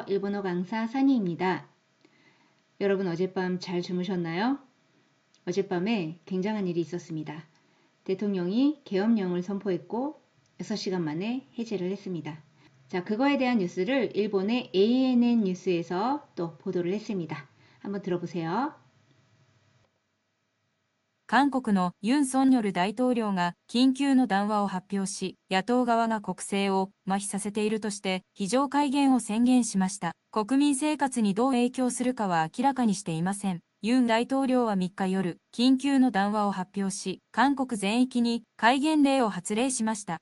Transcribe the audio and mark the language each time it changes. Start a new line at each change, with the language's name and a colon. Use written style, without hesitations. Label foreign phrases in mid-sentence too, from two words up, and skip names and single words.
Korean: 일본어 강사 사니입니다. 여러분 어젯밤 잘 주무셨나요? 어젯밤에 굉장한 일이 있었습니다. 대통령이 계엄령을 선포했고 6시간 만에 해제를 했습니다. 자, 그거에 대한 뉴스를 일본의 ANN 뉴스에서 또 보도를 했습니다. 한번 들어보세요.
Japanese: 韓国のユン・ソンニョル大統領が緊急の談話を発表し、野党側が国政を麻痺させているとして非常戒厳を宣言しました。国民生活にどう影響するかは明らかにしていません。ユン大統領は3日夜、緊急の談話を発表し、韓国全域に戒厳令を発令しました。